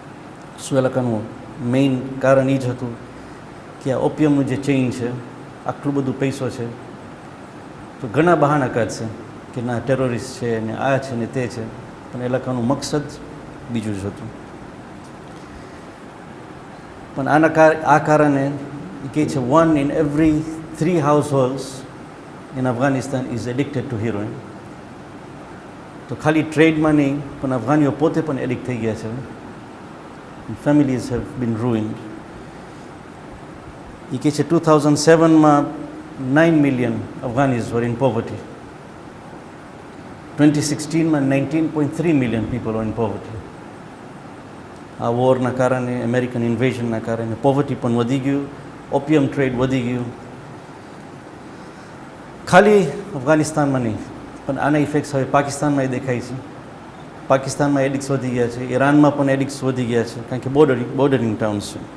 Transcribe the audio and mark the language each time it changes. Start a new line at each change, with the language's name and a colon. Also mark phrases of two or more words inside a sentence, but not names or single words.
Gujarati: શું એ લોકોનું મેઇન કારણ એ જ હતું કે આ ઓપિયમનું જે ચેઇન છે, આટલું બધું પૈસો છે, તો ઘણા બહાના કાઢશે કે ના ટેરરિસ્ટ છે ને આ છે ને તે છે, પણ એ લોકોનું મકસદ બીજું જ હતું. પણ આ કારણે એ કહે છે
English: 1 in every 3 households in Afghanistan is addicted to heroin.
Gujarati: તો ખાલી ટ્રેડમાં નહીં, પણ અફઘાનીઓ પોતે પણ એડિક્ટ થઈ ગયા છે.
English: families have been ruined.
Gujarati: એ કહે છે
English: 2007માં 9 million Afghanis were in poverty. 2016માં 19.3 million people were in poverty.
Gujarati: આ વોરના કારણે,
English: American invasionના
Gujarati: કારણે પોવર્ટી પણ વધી ગયું,
English: opium trade
Gujarati: વધી ગયું. ખાલી અફઘાનિસ્તાનમાં નહીં, પણ આના ઇફેક્ટ્સ હવે પાકિસ્તાનમાં દેખાય છે. પાકિસ્તાનમાં એડિક્ટ્સ વધી ગયા છે, ઈરાનમાં પણ એડિક્ટ્સ વધી ગયા છે, કારણ કે
English: bordering towns
Gujarati: છે.